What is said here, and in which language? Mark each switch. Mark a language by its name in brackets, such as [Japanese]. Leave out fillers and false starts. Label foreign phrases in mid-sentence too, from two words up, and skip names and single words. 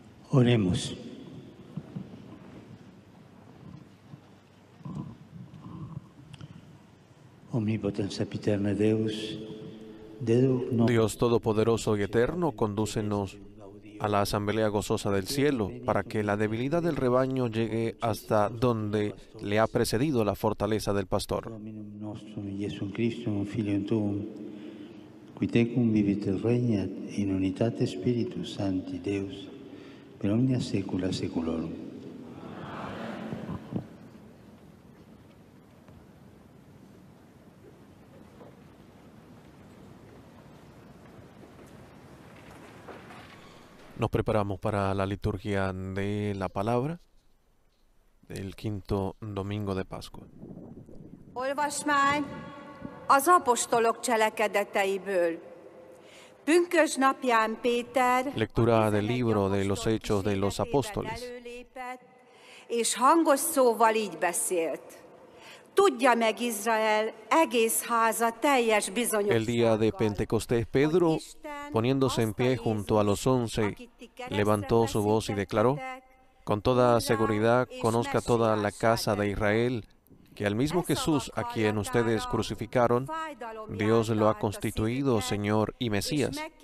[Spanish] Oremos. [Latin] Omnipotens sempiterna Deus, [Spanish] Dios Todopoderoso y Eterno, condúcenos a la asamblea gozosa del cielo, para que la debilidad del rebaño llegue hasta donde le ha precedido la fortaleza del pastor. [Latin] Dominum nostrum Iesum Christum, Filium Tuum, qui tecum vivit et regnat in unitate Spiritus Sancti Deus, per omnia saecula saeculorum. [Spanish] Nos preparamos para la liturgia de la palabra del quinto domingo de Pascua. [Hungarian] Olvasmány az apostolok cselekedeteiből. Pünkösdnapján Péter [Spanish] Lectura del libro de los Hechos de los Apóstoles. [Hungarian] előlépett, és hangos szóval így beszélt. Tudja meg Izrael egész háza teljes [Spanish] El día de [Hungarian] bizonyossággal, [Spanish] Pentecostés, Pedro, poniéndose en pie junto a los 11, levantó su voz y declaró: con toda seguridad conozca toda la casa de Israel que al mismo Jesús a quien ustedes crucificaron, Dios lo ha constituido Señor y Mesías.